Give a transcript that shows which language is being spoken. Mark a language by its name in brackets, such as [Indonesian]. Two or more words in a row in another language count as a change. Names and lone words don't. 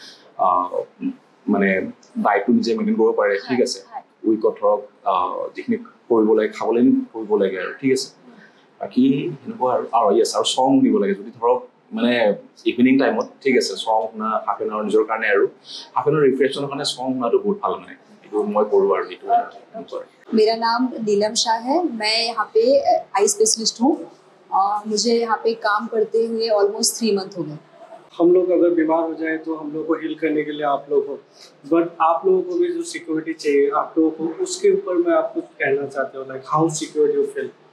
[Assamese] মানে ডাইটটো নিজে মেইনটেইন কৰিব পাৰে ঠিক আছে উইকত ধৰক যিখিনি কৰিব লাগে খাবলৈ কৰিব লাগে আৰু ঠিক আছে বাকী সেনেকুৱা আৰু য়েছ আৰু চং দিব লাগে যদি ধৰক মানে ইভিনিং টাইমত ঠিক আছে চং শুনা [English] half an hour [Assamese] নিজৰ কাৰণে আৰু [English] half an hour [Assamese] ৰিফ্ৰেছনৰ কাৰণে চং শুনাটো বহুত ভাল মানে এইটো মই কৰোঁ আৰু এইটো [Hindi] मेरा नाम नीलम शाह है मैं यहाँ पे [English] eye specialist [Hindi] हूँ मुझे यहाँ पे काम करते हुए ऑलमोस्ट 3 मंथ हो गए हम लोग अगर बीमार हो जाए तो हम लोग को हील करने के लिए आप लोग हो बट आप लोगों को भी जो सिक्योरिटी चाहिए आप लोगों को उसके ऊपर मैं आपको कहना चाहता हूँ [English] like how secure you feel